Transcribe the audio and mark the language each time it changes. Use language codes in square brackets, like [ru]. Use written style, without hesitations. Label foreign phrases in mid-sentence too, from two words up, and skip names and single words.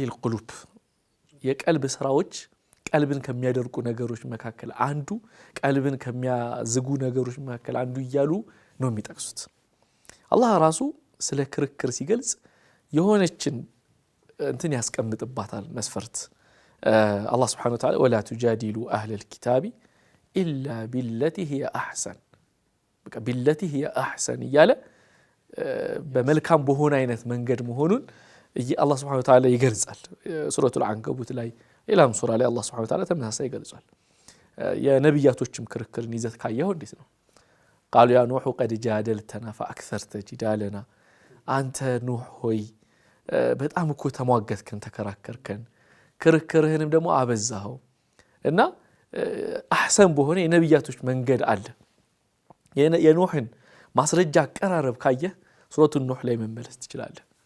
[am] القلوب የቀልብ ስራዎች ቀልብን ከሚያደርቁ ነገሮች መካከል አንዱ ቀልብን ከሚያዝጉ ነገሮች መካከል አንዱ እያሉ ነው የሚጠቅሱት። አላህ ራሱ ስለ ክርክር ሲገልጽ የሆነችን እንትን ያስቀምጥባታል መስፈርት። አላህ [ar] سبحانه وتعالى ولا تجادلوا أهل الكتاب إلا بالتي هي أحسن [am] በቃ [ar] بالتي هي أحسن [am] እያለ በመልካም በሆነ አይነት መንገድ መሆኑን አላህ [ar] سبحانه وتعالى [am] ይገልጻል። ሱረቱል አንከቡት ላይ ሌላም ሱራ ላይ አላህ [ar] سبحانه وتعالى [am] ተመሳሳይ ይገልጻል። የነብያቶችም ክርክርን ይዘት ካየው እንዴት ነው? [ar] قالوا يا نوح قد جادلتنا فأكثرت جدالنا [am] አንተ ኑህ ሆይ በጣም እኮ ተሟገትከን ተከራከርከን ክርክርህንም ደግሞ አበዛኸው እና አህሰን በሆነ የነብያቶች መንገድ አለ። የኑህን ማስረጃ አቀራረብ ካየህ ሱረቱ ኑህ ላይ መመለስ ትችላለህ።